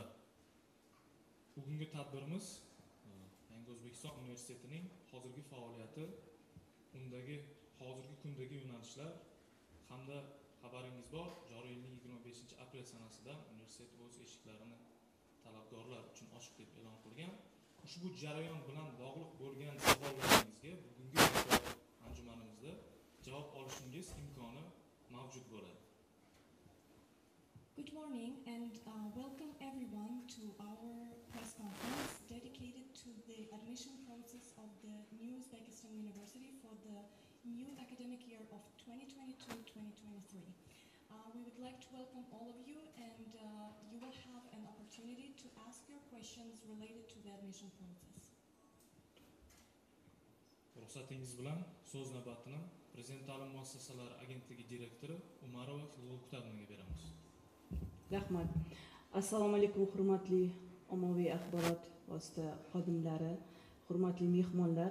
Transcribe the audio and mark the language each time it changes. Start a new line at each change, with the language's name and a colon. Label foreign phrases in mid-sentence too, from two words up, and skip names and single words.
Uzbek: Bugungi tadbirimiz Yangi O'zbekiston Universitetining hozirgi faoliyati, undagi hozirgi kundagi yo'nalishlar hamda xabaringiz bor, joriy yilning 25-aprel sanasida universitet o'z eshiklarini talabgorlar uchun ochiq deb e'lon qilgan. Ushbu jarayon bilan bog'liq bo'lgan savollaringizga bugungi anjumanimizda javob olishingiz imkoni mavjud bo'ladi.
English: Good morning and welcome everyone to our press conference dedicated to the admission process of the new Uzbekistan University for the new academic year of 2022-2023. We would like to welcome all of you, and you will have an opportunity to ask your questions related to the admission process.
Uzbek: Ruxsatingiz bilan so'z navbatini Prezident ta'lim muassasalari agentligi direktori Umarova Xilg'uktabniga beramiz. Rahmat. Assalomu alaykum hurmatli ommaviy axborot vosita xodimlari, hurmatli mehmonlar.